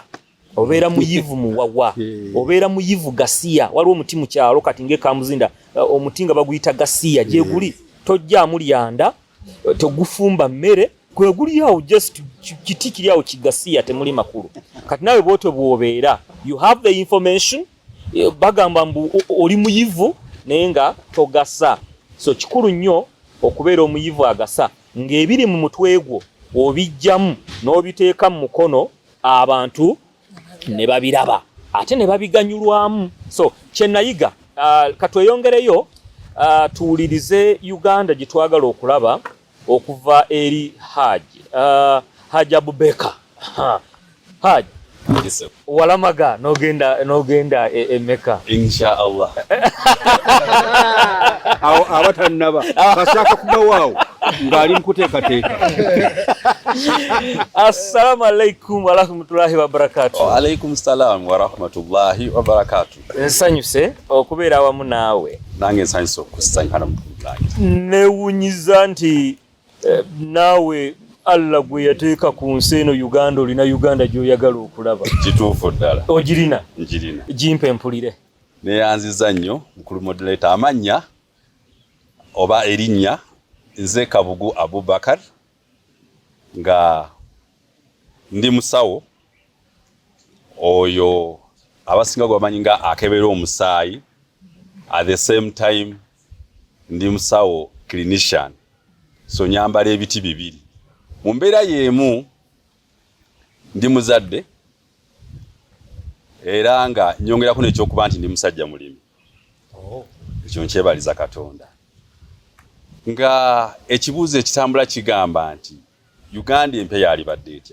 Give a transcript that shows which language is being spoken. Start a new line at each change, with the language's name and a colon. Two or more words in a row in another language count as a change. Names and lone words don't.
Ganda: Obeera muyivu muwawa, obeera muyivu gasiya. Waliwo omuti mu kyalo kati ng'e Kamuzinda omuti nga baguyita gasiya gye guli tojjaamu lyanda tegufumba mmere gwe guli awo just kiti kiri awo kigasiya temuli makulu. Kati nawe bw'otyo bw'obeera
English: you have the information
Ganda: bagamba mbu oli muyivu naye nga togasa. So kikulu nnyo okubeera omuyivu agasa ng'ebiri mu mutwe gwo obijjamu n'obiteeka mu mukono abantu ne babiraba ate ne babiganyulwamu. So kyenayiga katweyongereyo tuwulirize Uganda gye twagala okulaba okuva eri Haji Abubeka. Haji walamaga n'ogenda Mecca
Arabic: إن شاء الله.
Ganda: Awo abatannaba kasaka kubawaawo ngali mkuteekateeka.
Arabic: السلام عليكم ورحمة الله وبركاته. وعليكم السلام ورحمة الله وبركاته.
Ganda: Nsanyuse okubeera awamu naawe. Nange nsanyuse okusanyuka namutulange. Newunyiza nti naawe Allah gwe yateeka ku nsi eno Uganda olina Uganda gy'oyagala okulaba. Kituufu ddala. Ogirina? Njirina. Jimpe mpulire. Neyanziza nnyo mukulu moderator amannya oba erinnya nze Kabugu Abubakar nga ndi musawo oyo abasinga gwamanyi nga akebera omusaayi
English: at the same time
Ganda: ndi musawo clinician. So nyambala ebiti bibiri mu mbeera y'emu ndi muzadde era nga nyongerako n'ekyokuba nti ndi musajja mulimi. Ekyo nkyebaliza Katonda. Nga ekibuuzo ekitambula kigamba nti Uganda empya yalibadde etya.